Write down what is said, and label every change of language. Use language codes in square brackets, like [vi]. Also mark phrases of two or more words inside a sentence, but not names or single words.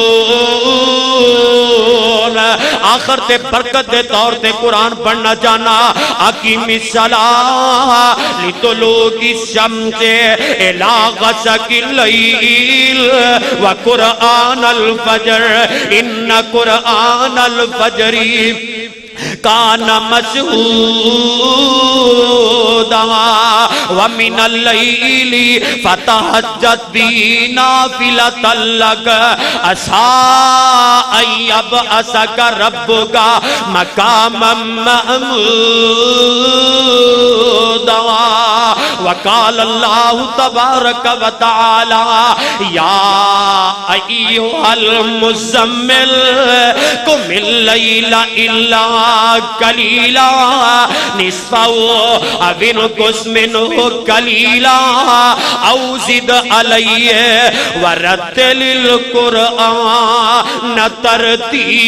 [pa] آخر تے برکت دے طور تے قرآن پڑھنا جانا، [ar] اقیم الصلاۃ لطلوع الشمس الی غسق اللیل وقرآن الفجر ان قرآن الفجر کان مشہودا ومن اللیل فتہجد بی نافلۃ لک عسیٰ ان یبعثک ربک مقاما محمودا۔ وقال اللہ تبارک و تعالی یا ایھا المزمل قم اللیل الا قلیلا نصفہ او انقص منہ قلیلا او زد علیہ ورتل القرآن ترتیلا۔